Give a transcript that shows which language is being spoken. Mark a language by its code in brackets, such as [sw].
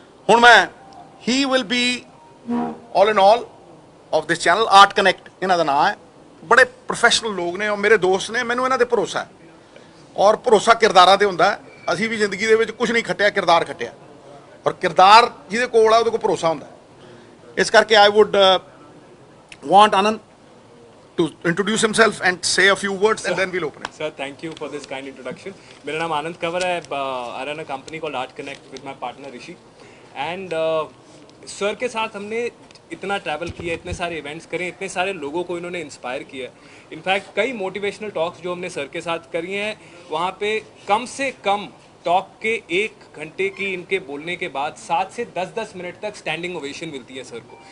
[pa] ਹੁਣ ਮੈਂ [en] ਹੀ will be all in all of this channel, Art Connect [pa] ਇਹਨਾਂ ਦਾ ਨਾਮ ਹੈ। ਬੜੇ ਪ੍ਰੋਫੈਸ਼ਨਲ ਲੋਕ ਨੇ ਔਰ ਮੇਰੇ ਦੋਸਤ ਨੇ, ਮੈਨੂੰ ਇਹਨਾਂ ਤੇ ਭਰੋਸਾ ਹੈ। ਔਰ ਭਰੋਸਾ ਕਿਰਦਾਰਾਂ ਤੇ ਹੁੰਦਾ ਹੈ। ਅਸੀਂ ਵੀ ਜ਼ਿੰਦਗੀ ਦੇ ਵਿੱਚ ਕੁਝ ਨਹੀਂ ਖੱਟਿਆ, ਕਿਰਦਾਰ ਖੱਟਿਆ, ਔਰ ਕਿਰਦਾਰ ਜਿਹਦੇ ਕੋਲ ਆ ਉਹਦੇ ਕੋਲ ਭਰੋਸਾ ਹੁੰਦਾ। ਇਸ ਕਰਕੇ [en] I would want Anand to introduce himself and say a few words, and then we'll open it. Sir, thank you for this kind introduction. [hi] मेरा नाम आनंद कंवर है. [en] I run a company called Art Connect with my partner Rishi. [hi] And sir के साथ हमने इतना travel किया, इतने सारे इवेंट्स करे, इतने सारे लोगों को इन्होंने इंस्पायर किया. इनफैक्ट कई मोटिवेशनल टॉक्स जो हमने सर के साथ करी हैं, वहाँ पे कम से कम टॉक के 1 घंटे की इनके बोलने के बाद 7 से 10 मिनट तक स्टैंडिंग ओवेशन मिलती है सर को.